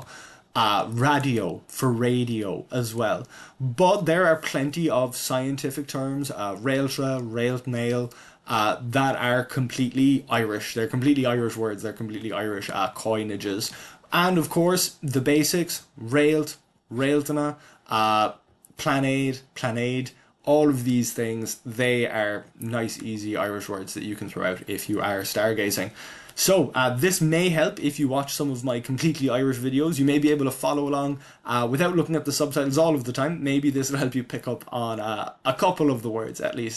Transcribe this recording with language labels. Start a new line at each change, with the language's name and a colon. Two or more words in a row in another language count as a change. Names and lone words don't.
English: Radio for radio as well. But there are plenty of scientific terms,
Irish: Réaltra, Réaltnail,
English: that are completely Irish. They're completely Irish words, they're completely Irish coinages. And of course, the basics,
Irish: réalt, réaltaine, planéad, planéid,
English: all of these things, they are nice, easy Irish words that you can throw out if you are stargazing. So this may help if you watch some of my completely Irish videos. You may be able to follow along without looking at the subtitles all of the time. Maybe this will help you pick up on a couple of the words at least.